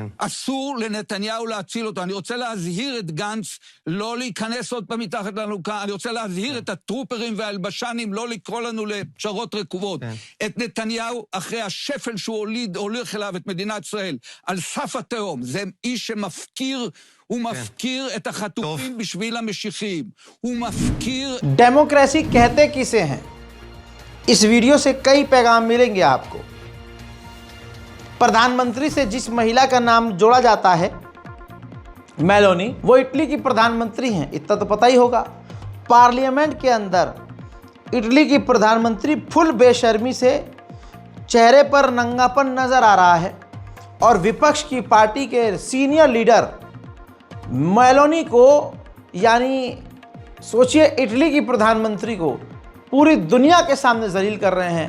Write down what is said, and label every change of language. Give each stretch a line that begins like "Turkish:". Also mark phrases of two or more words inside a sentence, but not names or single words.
Hebrew: אסור לנתניהו להציל אותו. אני רוצה להזהיר את גנץ לא להיכנס עוד פעם מתחת לאלונקה, אני רוצה להזהיר את הטרופרים והאלבשנים לא לקרוא לנו לפשרות רקובות. את נתניהו, אחרי השפל שהוא הוליך אליו את מדינת ישראל, על סף התהום, זה איש שמפקיר, הוא מפקיר את החטופים בשביל המשיחיים. הוא מפקיר...
Hindi: डेमोक्रेसी कहते किसे हैं? इस वीडियो से कई पैगाम मिलेंगे आपको। प्रधानमंत्री से जिस महिला का नाम जोड़ा जाता है, मेलोनी, वो इटली की प्रधानमंत्री हैं, इतना तो पता ही होगा। पार्लियामेंट के अंदर इटली की प्रधानमंत्री फुल बेशर्मी से चेहरे पर नंगापन नजर आ रहा है और विपक्ष की पार्टी के
English: senior leader
Hindi: मेलोनी को, यानी सोचिए इटली की प्रधानमंत्री को पूरी दुनिया के सामने जलील कर रहे हैं।